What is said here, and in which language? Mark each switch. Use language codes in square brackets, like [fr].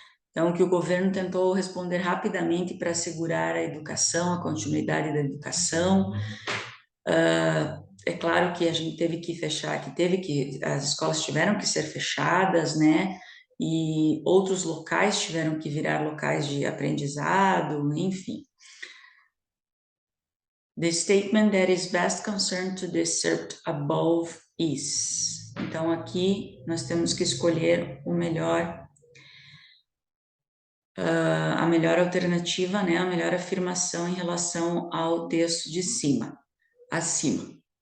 [pt] Então, que o governo tentou responder rapidamente para assegurar a educação, a continuidade da educação. É claro que a gente teve que fechar, as escolas tiveram que ser fechadas, né? E outros locais tiveram que virar locais de aprendizado, enfim. [en] The statement that is best concerned to the assert above is. [pt] Então, aqui nós temos que escolher o melhor a melhor alternativa, né, a melhor afirmação em relação ao texto de cima, acima.